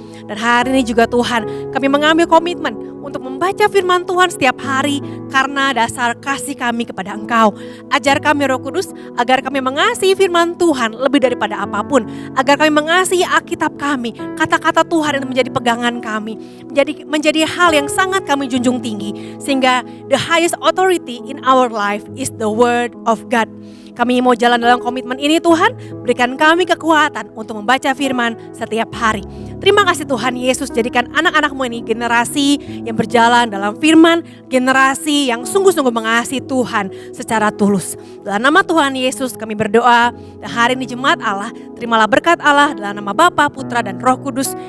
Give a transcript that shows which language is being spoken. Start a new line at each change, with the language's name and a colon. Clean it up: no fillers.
Indonesian: Dan hari ini juga Tuhan, kami mengambil komitmen untuk membaca firman Tuhan setiap hari karena dasar kasih kami kepada Engkau. Ajar kami Roh Kudus agar kami mengasihi firman Tuhan lebih daripada apapun. Agar kami mengasihi Alkitab kami, kata-kata Tuhan itu menjadi pegangan kami. Menjadi hal yang sangat kami junjung tinggi. Sehingga
English: the highest authority in our life is the word of God.
Indonesian: Kami mau jalan dalam komitmen ini Tuhan, berikan kami kekuatan untuk membaca firman setiap hari. Terima kasih Tuhan Yesus, jadikan anak-anak-Mu ini generasi yang berjalan dalam firman, generasi yang sungguh-sungguh mengasihi Tuhan secara tulus. Dalam nama Tuhan Yesus kami berdoa, dan hari ini jemaat Allah, terimalah berkat Allah dalam nama Bapa, Putra, dan Roh Kudus.